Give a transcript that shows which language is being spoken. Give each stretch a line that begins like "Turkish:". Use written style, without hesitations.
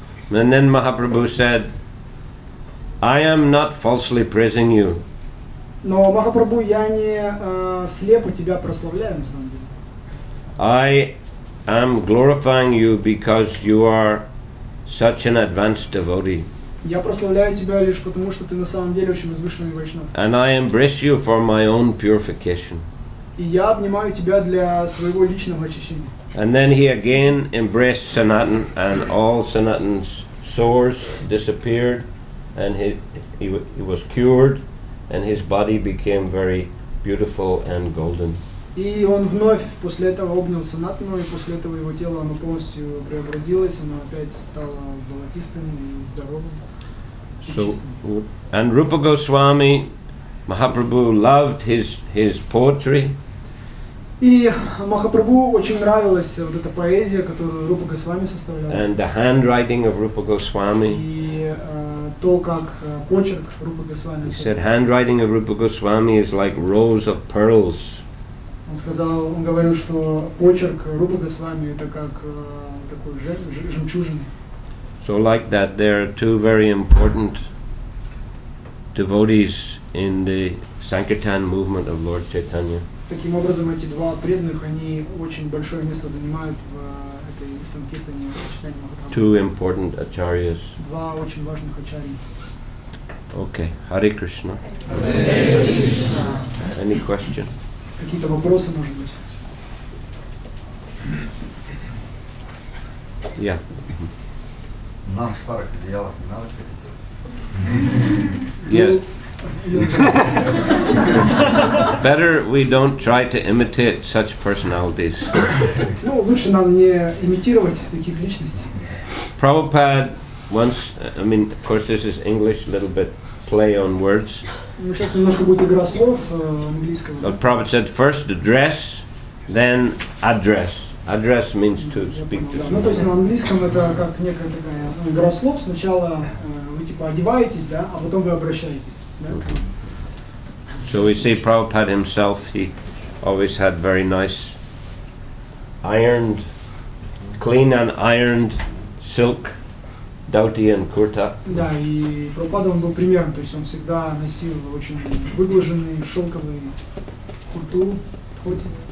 English: And then Mahaprabhu said, I am not falsely praising you.
Russian: Но, Махапрабху, я не слепо тебя прославляю, на самом деле.
English: I am glorifying you because you are such an advanced devotee.
Russian: Я прославляю тебя лишь потому, что ты на самом деле очень возвышенный вайшнав.
English: And I embrace you for my own purification.
Russian: И я обнимаю тебя для своего личного очищения.
English: And then he again embraced Sanatan, and all Sanatan's sores disappeared, and he was cured, and his body became very beautiful and golden.
Russian: И он вновь после этого обнял Санатану, и после этого его тело, оно полностью преобразилось, оно опять стало золотистым и здоровым.
English: So, and Rupa Goswami, Mahaprabhu loved his poetry.
Russian: И Махапрабху очень нравилась вот эта поэзия, которую Рупа Госвами составлял.
English: And the handwriting of Rupa Goswami.
Russian: И то, как почерк Рупы Госвами.
English: He said handwriting of Rupa Goswami is like rows of pearls.
Russian: Он говорил, что почерк Рупы Госвами это как такой жемчужина.
English: So like that, there are two very important devotees in the Sankirtan movement of Lord Chaitanya.
Russian: Таким образом, эти два преданных, они очень большое место занимают в этой санкиртане Чайтаньи Махапрабху.
English: Two important acharyas.
Russian: Два очень важных ачарьи.
English: Okay, Hare Krishna. Hare Krishna. Any question?
Russian: Какие-то вопросы, может быть?
English: Yeah.
Russian: Нам в старых одеялах не надо ходить.
English: Yes. Better we don't try to imitate such personalities.
Russian: Ну, лучше нам не имитировать таких личностей.
English: Prabhupada once, I mean, of course this is English, a little bit play on words.
Russian: Ну, сейчас немножко будет игра слов английского.
English: But Prabhupada said first address, then address. Address means to speak to
Russian: Ну, то есть
English: someone.
Russian: на английском это как некая такая игра слов. Сначала вы типа одеваетесь, да, а потом вы обращаетесь. Да?
English: So we see Prabhupada himself, he always had very nice ironed, clean and ironed silk, dhoti and kurta.
Russian: Да, и Прабхупада он был примером, то есть он всегда носил очень выглаженный шелковый курту, хоти.